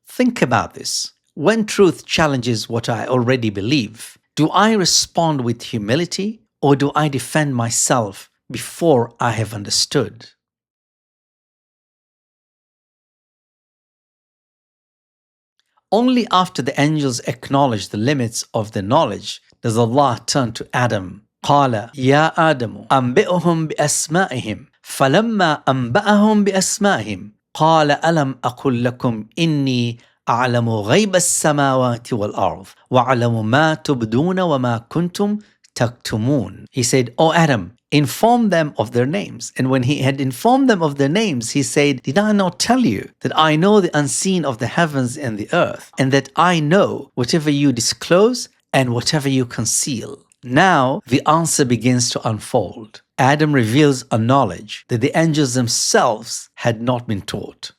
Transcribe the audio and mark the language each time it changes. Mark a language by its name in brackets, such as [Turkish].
[English] Think about this. When truth challenges what I already believe, do I respond with humility or do I defend myself before I have understood? Only after the angels acknowledge the limits of their knowledge does Allah turn to Adam. [Arabic] قال يا آدم أنبئهم بأسمائهم فلما أنبأهم بأسمائهم قال ألم أقل لكم إني أعلم غيب السماوات والأرض وأعلم ما تبدون وما كنتم تكتمون. [English] He said, "O Adam, inform them of their names." And when he had informed them of their names, he said, "Did I not tell you that I know the unseen of the heavens and the earth, and that I know whatever you disclose and whatever you conceal?" Now the answer begins to unfold. Adam reveals a knowledge that the angels themselves had not been taught.